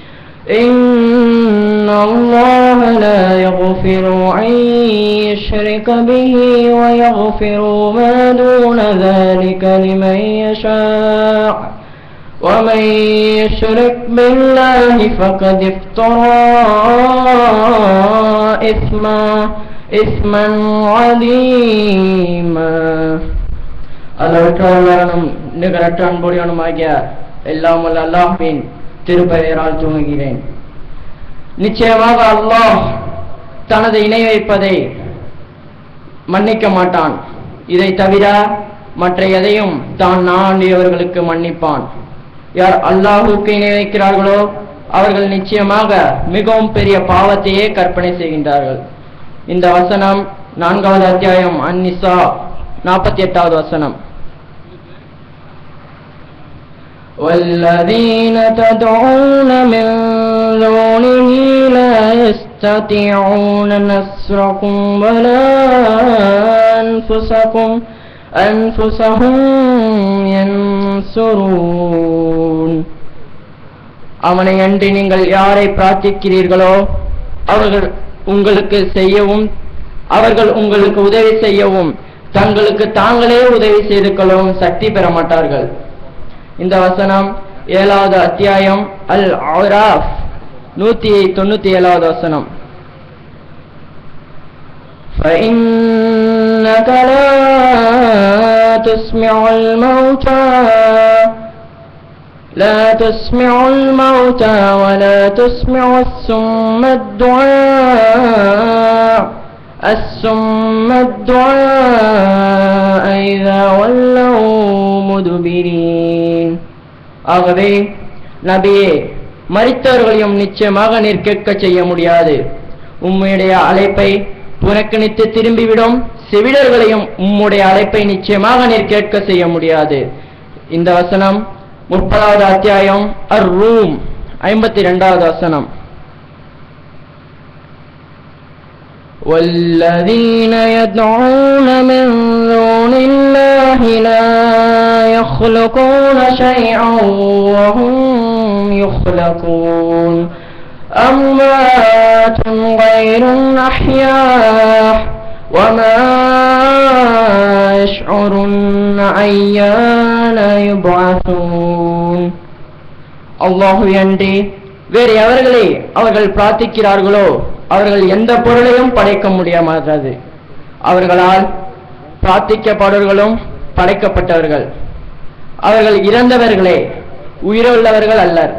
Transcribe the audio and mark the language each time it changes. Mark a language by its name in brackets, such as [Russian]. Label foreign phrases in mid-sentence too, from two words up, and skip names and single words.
[Arabic] إن الله لا يغفر أن يشرك به ويغفر ما دون ذلك لمن يشاء ومن يشرك بالله فقد افترى إثما عظيما. [Tamil] அளவற்றாளனும் நிகரற்ற அன்புடையவனுமாகிய எல்லாம் வல்ல அல்லாஹ்வின் திருப்பெயரால் துவங்குகிறேன். நிச்சயமாக அல்லாஹ் தனது இணை வைப்பதை மன்னிக்க மாட்டான். இதை தவிர மற்ற எதையும் தான் நாடியவர்களுக்கு மன்னிப்பான். யார் அல்லாஹுக்கு இணை வைக்கிறார்களோ அவர்கள் நிச்சயமாக மிகவும் பெரிய பாவத்தையே கற்பனை செய்கின்றார்கள். இந்த வசனம் 4வது அத்தியாயம் அன்-நிசா 48வது வசனம். [Arabic] والذين تدعون من دونه لا يستطيعون نصركم ولا أنفسهم ينصرون. [Tamil] அவனை அன்றி நீங்கள் யாரை பிரார்த்திக்கிறீர்களோ அவர்கள் உங்களுக்கு உதவி செய்யவும் தங்களுக்கு தாங்களே உதவி செய்து கொள்ளவும் சக்தி பெற மாட்டார்கள். இந்த வசனம் 7வது அத்தியாயம் அல் அராஃப் 197வது வசனம். [Arabic] فإنك لا تسمع الموتى ولا تسمع الصم الدعاء إذا ولوا مدبرين. [Tamil] ஆகவே நபியே, மரித்தவர்களையும் நிச்சயமாக நிற்க செய்ய முடியாது. உம்முடைய அழைப்பை புறக்கணித்து திரும்பிவிடும் செவிடர்களையும் உம்முடைய அழைப்பை நிச்சயமாக நிற்க செய்ய முடியாது. இந்த வசனம் 30வது அத்தியாயம் அர்-ரூம் 52வது வசனம். [Arabic] والذين يدعون من دون الله لا يخلقون شيئا وهم يخلقون أموات غير أحياء وما يشعرون أيان يبعثون. [Tamil] அல்லாஹு அன்றி வேறு எவர்களை அவர்கள் பிரார்த்திக்கிறார்களோ அவர்கள் எந்த பொருளையும் படைக்க முடியாதது. அவர்களால் பிரார்த்திக்கப்படுவர்களும் படைக்கப்பட்டவர்கள். அவர்கள் இறந்தவர்களே, உயிருள்ளவர்கள் அல்லர்.